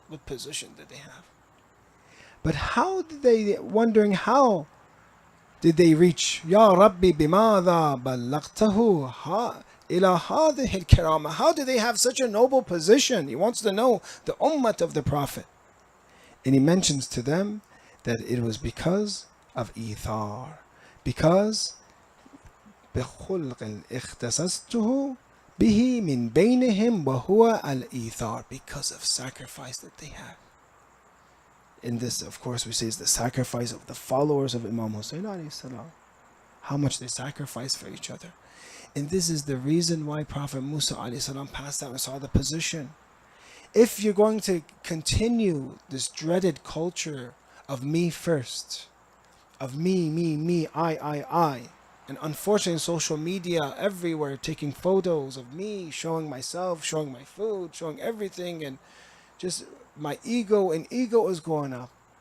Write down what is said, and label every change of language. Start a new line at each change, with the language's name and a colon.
English: What position did they have? But how did they, wondering how did they reach,
Arabic: Ya Rabbi bimadha ballaqtahu ila hadhihi al-kirama.
English: How did they have such a noble position? He wants to know the ummah of the Prophet. And he mentions to them that it was because of ithar.
Arabic: Because بِخُلْقٍ اخْتَسَسْتُهُ بِهِ مِنْ بَيْنِهِمْ وَهُوَ الْإِيثَار.
English: Because of sacrifice that they have. In this, of course, we say is the sacrifice of the followers of Imam Hussain alayhi salam. How much they sacrifice for each other. And this is the reason why Prophet Musa alayhi salam passed out and saw the position. If you're going to continue this dreaded culture of me first, of me, I, and unfortunately social media everywhere taking photos of me, showing myself, showing my food, showing everything, and just my ego is going up.